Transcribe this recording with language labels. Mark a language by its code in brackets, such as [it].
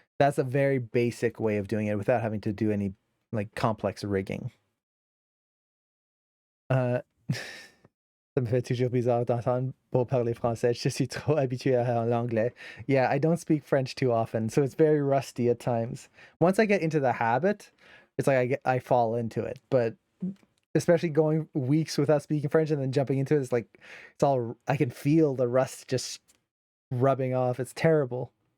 [en] That's a very basic way of doing it without having to do any like complex rigging. [fr] Ça me fait toujours bizarre d'entendre Beau parler français. Je suis trop habitué à l'anglais. [en] Yeah, I don't speak French too often, so it's very rusty at times. Once I get into the habit, it's like I fall into it. But especially going weeks without speaking French and then jumping into it, it's like I can feel the rust just rubbing off. It's terrible.